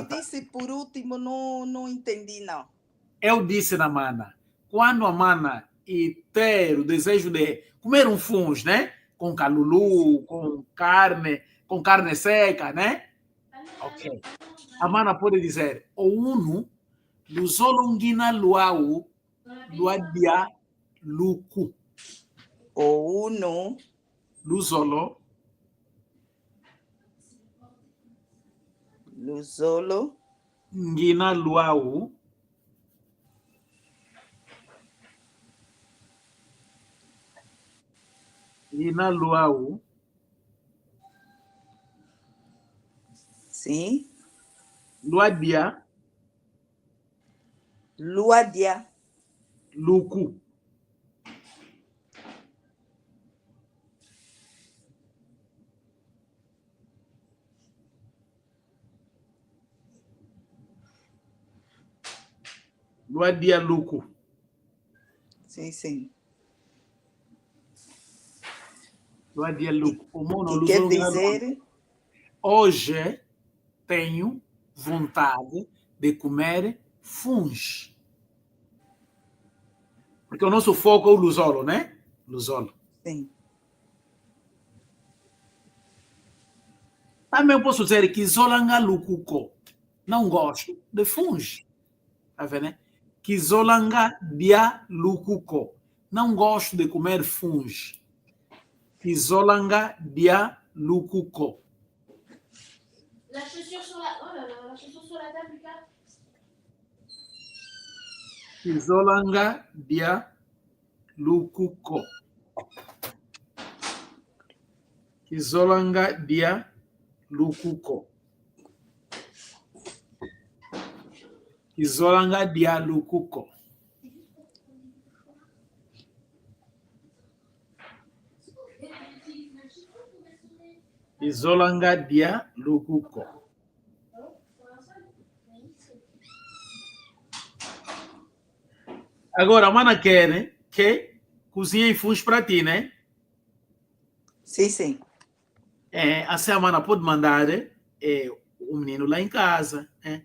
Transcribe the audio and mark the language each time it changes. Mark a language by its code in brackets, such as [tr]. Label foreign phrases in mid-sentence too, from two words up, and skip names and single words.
[pt] O que disse por último não entendi, não. Eu disse na Mana, quando a Mana ter o desejo de comer um funs, né? Com calulu, com carne seca, né? Ok. A Mana pode dizer, [kg] o uno, luzolongina luau, luadia luku. O uno, Luzolo, ngina luau, ngina luau. [pt] sim. [kg] Luadia, luku. Luadia luku. [pt] Sim. [kg] Luadia luku. [pt] E quer dizer? Hoje tenho vontade de comer funs. Porque o nosso foco é o luzolo, né? [kg] Luzolo. [pt] Sim. Também posso dizer que [kg] zolanga lukuko. [pt] Não gosto de funs. Tá vendo, né? [kg] Que zolanga dia lukuko. [pt] Não gosto de comer funs. [kg] Que zolanga dia lukuko. [fr] La chaussure sur la... Oh là là, la chaussure sur la table, Lucas. [kg] Kizolanga dia lukuko. Kizolanga dia lukuko. Kizolanga dia lukuko. Kizolanga dia lukuko. [pt] Agora, a mana quer que cozinhe fundos para ti, né? Sim, sim. Assim a mana pode mandar o menino lá em casa, né?